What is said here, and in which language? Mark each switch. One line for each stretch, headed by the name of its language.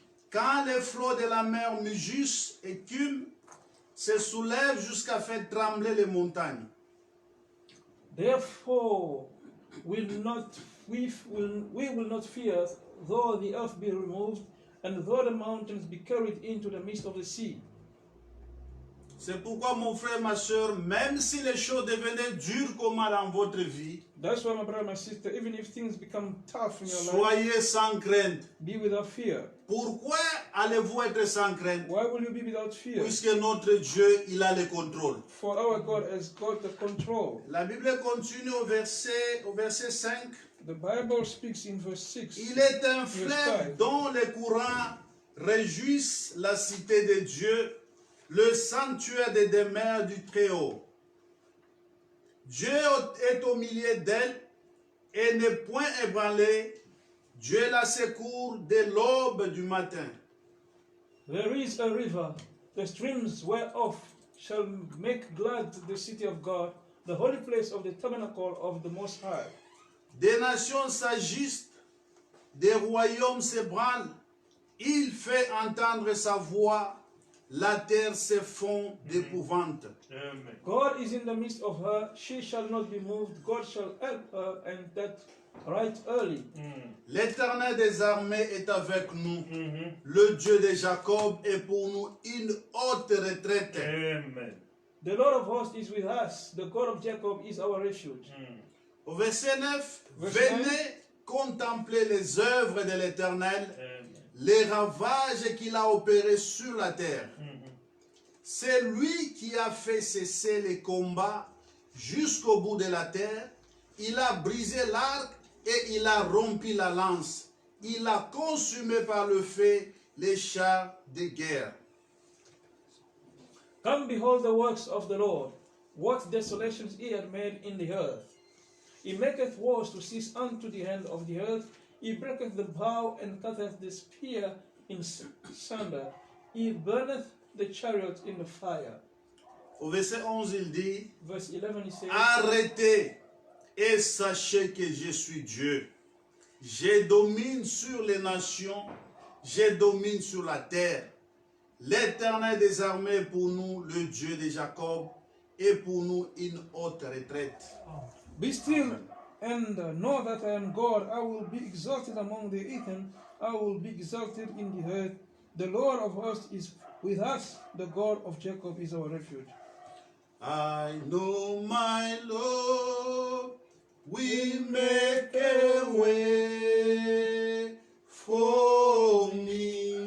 French: Quand les flots de la mer mugissent et écument, se soulèvent jusqu'à faire trembler les montagnes.
English: Therefore, will not we will not fear, though the earth be removed, and though the mountains be carried into the midst of the sea.
French: C'est pourquoi, mon frère, ma soeur, même si les choses devenaient dures comment dans votre vie,
English: That's why, my brother, my sister, even if things become tough in your life,
French: soyez sans crainte.
English: be without fear.
French: Pourquoi allez-vous être sans crainte?
English: Why will you be without fear?
French: Puisque notre Dieu, il a le contrôle.
English: For our God has got the control.
French: La Bible continue au verset 5.
English: The Bible speaks in verse 6.
French: Il est un
English: Verse
French: fleuve
English: 5.
French: dont les courants réjouissent la cité de Dieu, le sanctuaire des demeures du Très-Haut. Dieu est au milieu d'elle et n'est point ébranlé. Dieu la secourt dès l'aube du matin.
English: There is a river, the streams whereof shall make glad the city of God, the holy place of the tabernacle of the Most High.
French: Des nations s'agissent, des royaumes s'ébranlent. Il fait entendre sa voix, la terre se fond d'épouvante. Amen.
English: God is in the midst of her, she shall not be moved, God shall help her, and that right early.
French: L'Éternel des armées est avec nous. Le Dieu de Jacob est pour nous une haute retraite. Amen.
English: The Lord of hosts is with us, the God of Jacob is our refuge.
French: Au verset 9, Verset venez contempler les œuvres de l'Éternel, Amen. les ravages qu'il a opérés sur la terre. C'est lui qui a fait cesser les combats jusqu'au bout de la terre. Il a brisé l'arc et il a rompu la lance. Il a consumé par le feu les chars de guerre.
English: Come behold the works of the Lord, what desolations he hath made in the earth. He maketh wars to cease unto the end of the earth. He breaketh the bow and cutteth the spear in sunder. He burneth the chariot in the fire.
French: Au verset 11, il dit,
English: Verse 11 he says,
French: arrêtez et sachez que je suis Dieu. Je domine sur les nations, je domine sur la terre. L'Éternel des armées est pour nous, le Dieu de Jacob, est pour nous une haute retraite.
English: Be still and know that I am God. I will be exalted among the heathen. I will be exalted in the earth. The Lord of hosts is with us. The God of Jacob is our refuge. I know my Lord will make a way for me.